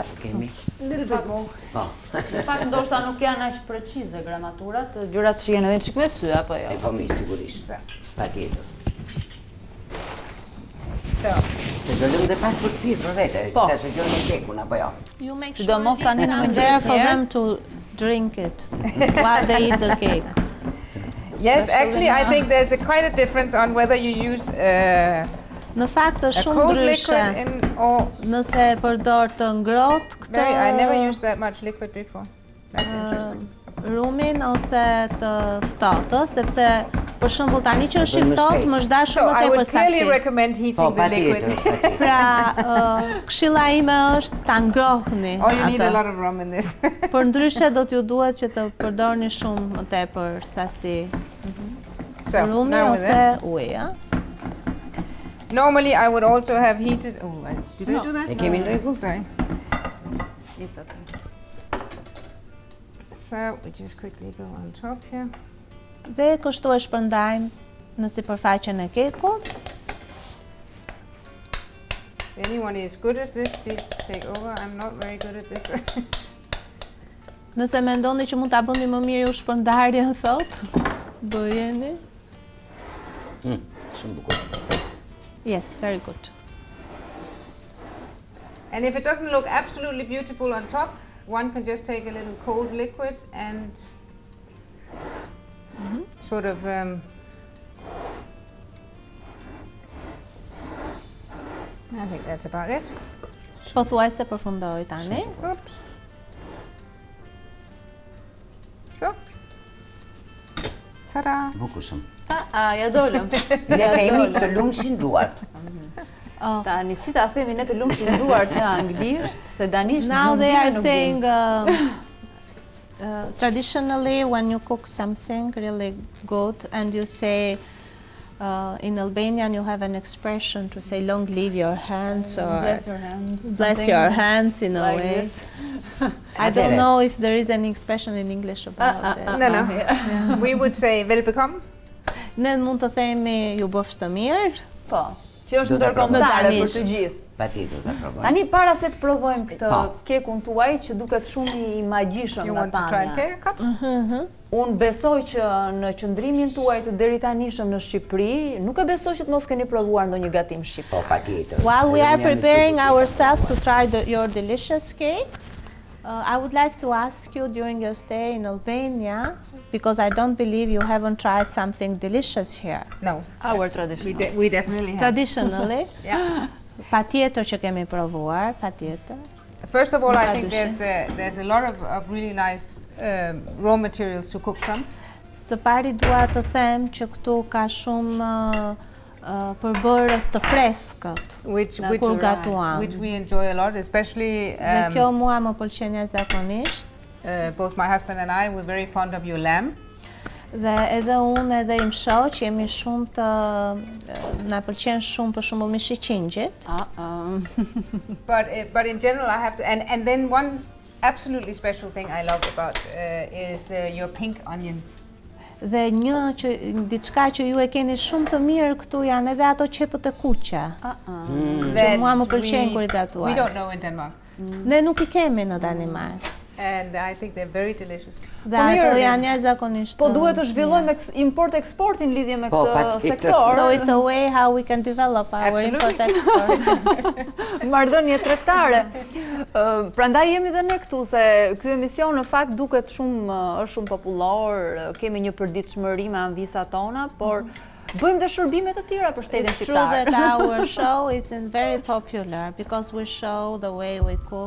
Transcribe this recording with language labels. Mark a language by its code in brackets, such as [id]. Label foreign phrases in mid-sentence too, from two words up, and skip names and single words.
[sq] Kemi. [en] Little bit more. [sq] Po. Në fakt ndoshta nuk janë aq precize gramaturat, gjërat shihen edhe çik me sy apo jo. E po mi sigurisht. Patjetër. So, Se do lëmë dhe pak për të pirë për vete, Po. ta shëgjojnë në kekun, apo jo? [en] You make [sq] Sidomos tani në [en] I'm [sq] mëngjes [en] there for [sq] njerë. [en] them to drink it while they eat the cake. yes, actually, I think there's quite a difference on whether you use [sq] Në fakt është a shumë cold ndryshe [en] liquid in, or [sq] nëse e përdor të ngrohtë këtë [en] I never used that much liquid before. That's interesting. [sq] rumin ose të ftohtë, sepse për shembull tani që është i Bën më ftohtë shpejt. më zgdash So shumë më I tepër [en] would clearly [sq] sasi. recommend Po, [en] heating the liquid. [sq] patjetër. Pra, këshilla ime është ta ngrohni [en] Or you need a [sq] atë. [en] lot of rum in this. [sq] Por ndryshe do t'ju duhet që të përdorni shumë më tepër sasi So, rumi [en] now with [sq] ose that. uji, ëh. [en] Normally I would also have heated. Oh, did I do that? [sq] E kemi në rregull? [en] Sorry. It's okay. So we just quickly go on top here. [sq] Dhe kështu e shpërndajmë në sipërfaqen e kekut. [en] If anyone is good at this, please take over. I'm not very good at this. [sq] Nëse mendoni që mund ta bëni më mirë ju shpërndarjen thot, bëjeni. Shumë bukur. [en] Yes, very good. And if it doesn't look absolutely beautiful on top, one can just take a little cold liquid and sort of I think that's about it. [sq] Pothuajse përfundoj tani. [en] Oops. So. Ta-da! [sq] Bukur shumë. Ja dolëm. Ne kemi të lumshin duart. Tani si ta themi ne të lumshin duart në anglisht, se danisht Now nuk they di are me nuk saying di. [en] traditionally when you cook something really good and you say in Albanian you have an expression to say long live your hands or Bless your hands. bless something your hands in a like way. this. I don't know if there is any expression in English about it. No. We would say welbekomme. [sq] Ne mund të themi ju bëfsh të mirë. Po, që është Do ta ndërkombëtare për të danisht. gjithë. Patjetër ta provojmë. Tani para se të provojmë këtë Po. kekun tuaj që duket shumë i magjishëm You nga [en] want to try a [sq] pamja. [en] cake cut? [sq] Unë besoj që në qëndrimin tuaj të deritanishëm në Shqipëri, nuk e besoj që të mos keni provuar ndonjë gatim shqip. Po, patjetër. [en] While we [sq] Edhe are unë jam i preparing sigurt. [en] ourselves to try your delicious cake, I would like to ask you during your stay in Albania, because I don't believe you haven't tried something delicious here. No. Our tradition. We definitely have. Traditionally, Yeah. [sq] patjetër që kemi provuar, patjetër. [en] First of all, [sq] Nuk I ka think dyshim. [en] there's a lot of really nice raw materials to cook from. [sq] Së pari dua të them që këtu ka shumë përbërës të freskët kur gatuam. [en] Which we enjoy a lot, especially [sq] Dhe kjo mua më pëlqen jashtëzakonisht. [en] both my husband and I, we're very fond of your lamb. [sq] Dhe edhe unë edhe im shoq jemi shumë të na pëlqen shumë për shembull mishi i qingjit. [en] But in general, I have to, and then one absolutely special thing I love about is your pink onions. [sq] Dhe një që diçka që ju e keni shumë të mirë këtu janë edhe ato qepët e kuqe. Që mua më pëlqejnë kur i gatuaj. [en] We don't know in Denmark. [sq] Ne nuk i kemi në Danimark. [en] And I think they're very delicious. [sq] Dhe ato janë jashtëzakonisht. Po duhet të zhvillojmë import-eksport në lidhje me Po, këtë patjetër. sektor. [en] So it's a way how we can develop our import-export. [sq] Marrëdhënie tregtare. Prandaj jemi dhe ne këtu se ky emision në fakt duket shumë është shumë popullor, kemi një përditshmëri me anvisat tona, por bëjmë dhe shërbime të tjera për shtetin [en] It's true [sq] shqiptar. [en] that our show is very popular because we show the way we cook.